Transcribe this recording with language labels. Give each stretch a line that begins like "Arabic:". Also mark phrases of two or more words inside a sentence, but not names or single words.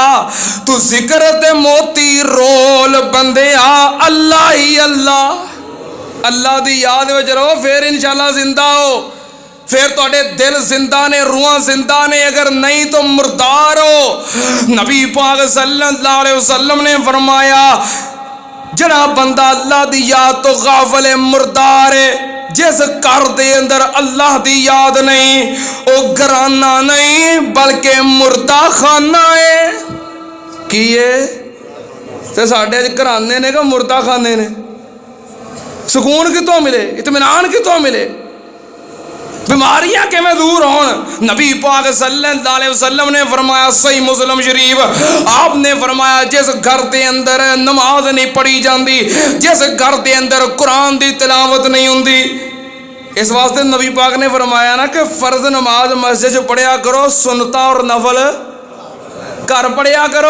Punjabi: تو ذکر تے موتی رول بندیا، اللہ ہی اللہ. اللہ دی یاد وچ رہو، فیر انشاءاللہ زندہ ہو، فیر تہاڈے دل زندہ نے، روحاں زندہ نے. اگر نہیں تو مردار ہو۔ نبی پاک
Arabic: صلى الله عليه وسلم
Punjabi: نے فرمایا، جہڑا بندہ اللہ دی یاد توں غافل ہے، مردار ہے. جس گھر دے اندر اللہ دی یاد نہیں، وہ گھرانہ نہیں بلکہ مردہ خانہ ہے. کی ہے ساڈے گھرانے نے کہ مردہ خانے نے? سکون کتوں ملے، اطمینان کتوں ملے، بیماریاں کیویں دور ہون? نبی پاک
Arabic: صلى الله عليه وسلم
Punjabi: نے فرمایا، صحیح مسلم شریف,
Urdu: آپنے فرمایا جس گھر کے اندر نماز نہیں پڑھی جاتی,
Punjabi: جس گھر کے اندر قرآن کی تلاوت نہیں ہوندی، اس واسطے نبی پاک نے فرمایا نا کہ فرض نماز مسجد چ پڑھیا کرو، سنتاں اور نفل گھر پڑھیا کرو.